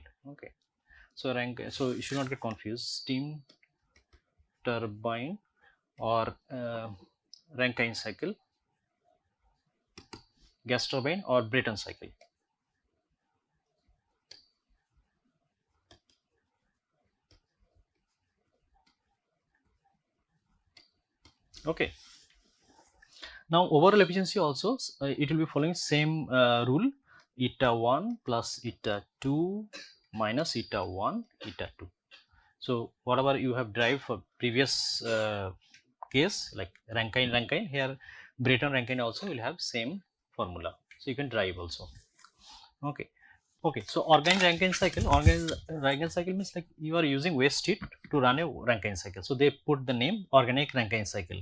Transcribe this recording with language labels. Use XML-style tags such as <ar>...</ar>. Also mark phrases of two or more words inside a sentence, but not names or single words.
<en>Okay, so so you should not get confused, steam turbine or Rankine cycle, gas turbine or Brayton cycle. Okay, now overall efficiency also it will be following same rule, eta 1 plus eta 2 minus eta 1 eta 2. So whatever you have derived for previous case like Rankine here, Brayton-Rankine also will have same formula, so you can derive also. Okay, okay, so organic Rankine cycle, organic Rankine cycle means like you are using waste heat to run a Rankine cycle, so they put the name organic Rankine cycle.</en>